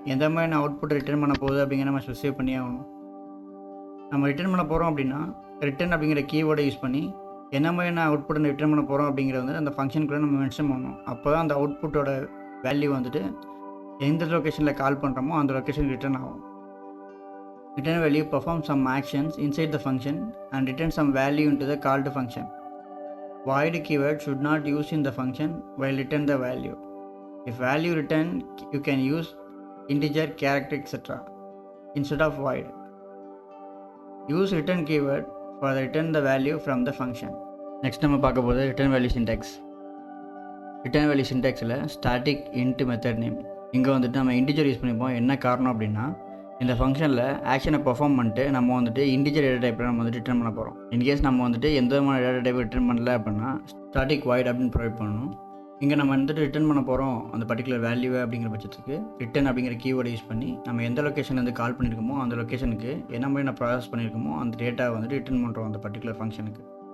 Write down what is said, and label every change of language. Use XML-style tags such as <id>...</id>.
<ta>எந்த மாதிரி output return பண்ண போகுது அப்படிங்கிற நம்ம ஸ்பெசிஃபை பண்ணி ஆகணும். நம்ம ரிட்டர்ன் பண்ண போகிறோம் அப்படின்னா ரிட்டர்ன் அப்படிங்கிற கீவேர்டை யூஸ் பண்ணி என்ன மாதிரி அவுட்புட் ரிட்டர்ன் பண்ண போகிறோம் அப்படிங்கிறத அந்த ஃபங்க்ஷனுக்குள்ளே நம்ம மென்ஷன் பண்ணணும். அப்போ தான் அந்த அவுட்புட்டோட வேல்யூ எந்த லொக்கேஷனில் கால் பண்ணுறோமோ அந்த லொக்கேஷனுக்கு ரிட்டர்ன் ஆகும்.</ta> <en>Return value performs some actions inside the function and returns some value into the called function. Void keyword should not use in the function while return the value. If value return, you can use integer, character, etc. instead of void. Use return keyword for the return the value from the function. Next</en> <ta>நம்ம பார்க்க போகிறது</ta> <en>return value syntax. Return value syntaxல static int method name.</en> <ta>இங்கே நம்ம integer use பண்ணிப்போம். என்ன காரணம் அப்படின்னா இந்த ஃபங்க்ஷனில் ஆக்ஷனை பர்ஃபார்ம் பண்ணிட்டு நம்ம இன்டிஜர் டேட்டா டைப்பில் நம்ம ரிட்டர்ன் பண்ண போகிறோம். இன்கேஸ் நம்ம எந்த விதமான டேட்டா டைப் ரிட்டர்ன் பண்ணல அப்படின்னா ஸ்டாட்டிக் வாய்ட் அப்படின்னு ப்ரொவைட் பண்ணணும். இங்கே நம்ம ரிட்டர்ன் பண்ண போகிறோம் அந்த பர்டிகுலர் வேல்யூவை அப்படிங்கிற பட்சத்துக்கு ரிட்டர்ன் அப்படிங்கிற கீவேர்டை யூஸ் பண்ணி நம்ம எந்த லொக்கேஷன்லேருந்து கால் பண்ணியிருக்கோமோ அந்த லொக்கேஷனுக்கு என்ன மாதிரி நான் ப்ராசஸ் பண்ணியிருக்கோமோ அந்த டேட்டா ரிட்டர்ன் பண்ணுறோம் அந்த பர்டிகுலர் ஃபங்க்ஷனுக்கு.</ta>